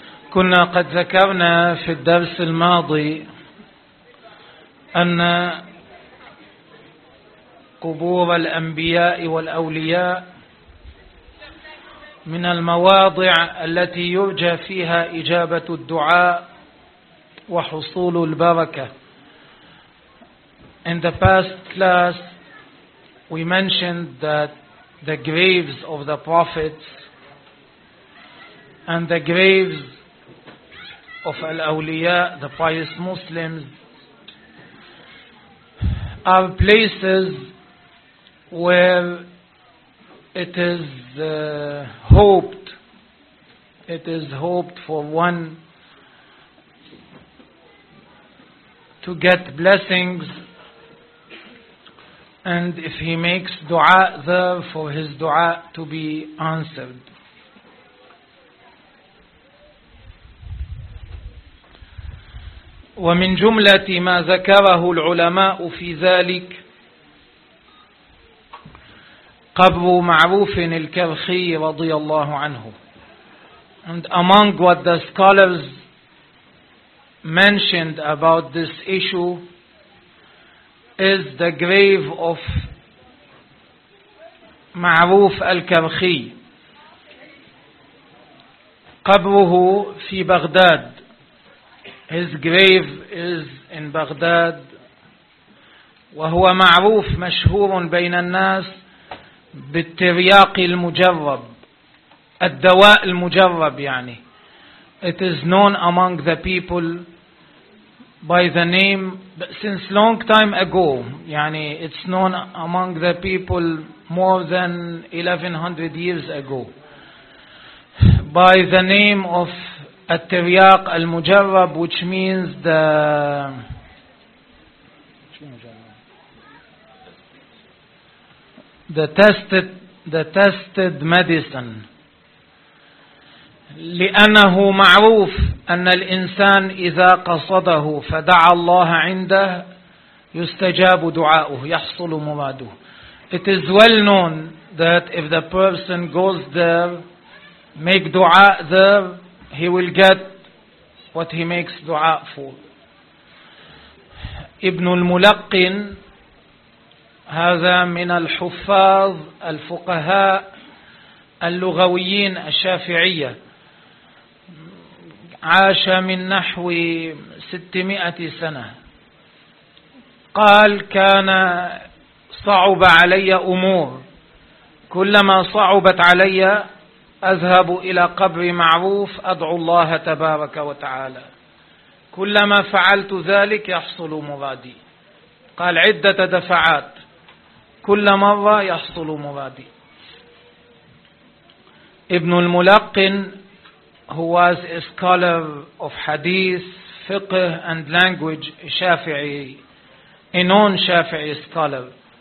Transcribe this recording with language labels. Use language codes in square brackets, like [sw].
[ar] كنا قد ذكرنا في الدرس الماضي أن قبور الأنبياء والأولياء من المواضع التي يرجى فيها إجابة الدعاء وحصول البركة. [en] In the past class, we mentioned that the graves of the prophets and the graves of al-awliya, the pious Muslims, are places where it is hoped, for one to get blessings, and if he makes dua there, for his dua to be answered. [ar] ومن جملة ما ذكره العلماء في ذلك قبر معروف الكرخي رضي الله عنه. [en] And among what the scholars mentioned about this issue is the grave of معروف الكرخي. [ar] قبره في بغداد. [en] His grave is in Baghdad. [ar] وهو معروف مشهور بين الناس بالترياق المجرب، الدواء المجرب يعني. [en] It is known among the people by the name, since long time ago, يعني it's known among the people more than 1100 years ago, by the name of التريّاق المجرّب، which means the tested medicine، [ar] لأنه معروف أن الإنسان إذا قصده فدعا الله عنده يستجاب دعاؤه يحصل مراده. [en] It is well known that if the person goes there, make dua there, he will get what he makes dua for. [ar] Ibn al-Mulaqqin, هذا من الحفاظ الفقهاء اللغويين الشافعية، عاش من نحو 600 سنة، قال كان صعب علي أمور، كلما صعبت علي أذهب إلى قبر معروف أدعو الله تبارك وتعالى، كلما فعلت ذلك يحصل مرادي. قال عدة دفعات كل مرة يحصل مرادي. ابن الملقن هو [en] scholar of hadith, فقه and language شافعي، a non شافعي scholar.